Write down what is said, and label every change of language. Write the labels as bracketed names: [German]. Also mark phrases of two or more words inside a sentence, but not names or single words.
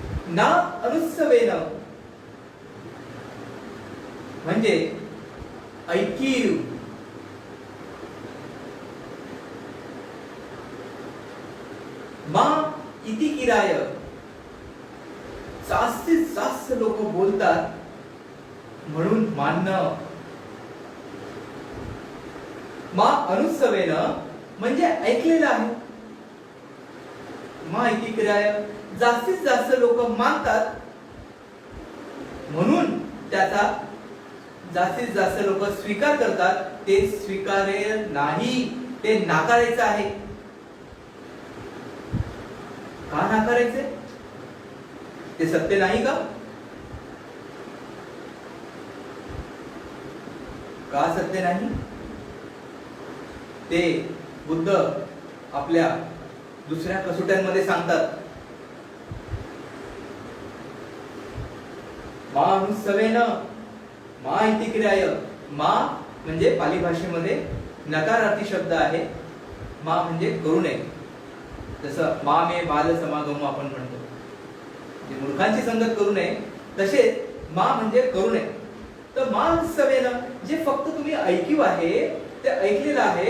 [Pali] ना अनुत्सवेन [Marathi] म्हणजे ऐकीव, [Pali] मा इति किराय [Marathi] जास्तीत जास्त लोक बोलतात म्हणून मानणं. [Pali] मा अनुत्सवेन [Marathi] म्हणजे ऐकलेलं आहे. [Pali] मा इति किराय [Marathi] जास्तीत जास्त लोक मानतात म्हणून त्याचा जास्तीत जास्त लोक स्वीकार करतात. ते स्वीकार्य नाही, ते नाकारायचं आहे. का नाकारायचे? ते सत्य नाही का? का सत्य नाही? ते बुद्ध आपल्या दुसऱ्या कसोट्यांमध्ये सांगतात. [Pali] मा अनुत्सवेन मा इति किराय. [Marathi] मा म्हणजे पाली भाषेमध्ये नकारार्थी शब्द आहे. मा म्हणजे करू नये. जसं [Pali] मा मे बाल समागम [Marathi] आपण म्हणतो, म्हणजे मूर्खांची संगत करू नये, तसेच मा म्हणजे करू नये. तर [Pali] मा अनुत्सवेन [Marathi] जे फक्त तुम्ही ऐकीव आहे, ते ऐकलेलं आहे.